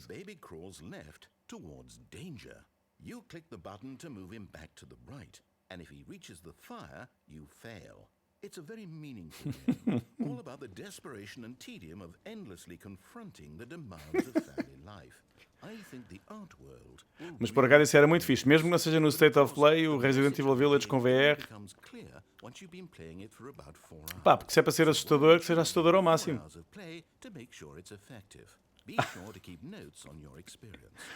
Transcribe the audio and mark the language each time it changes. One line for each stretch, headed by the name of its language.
English: the baby crawls left towards danger. You click the button to move him back to the right, and if he reaches the fire, you fail. It's a very meaningful game, all about the desperation and tedium of endlessly confronting the demands of family life. I think the art world will
Portuguese: Mas por acaso isso era muito fixe. Mesmo que não seja no State of Play, o Resident Evil Village com VR.
English: becomes clear once you've been playing it for about 4 hours.
Portuguese: Pá, porque se é para ser assustador, que seja assustador ao máximo.
English: 4 hours of play to make sure it's effective. Be sure to keep notes on your experience.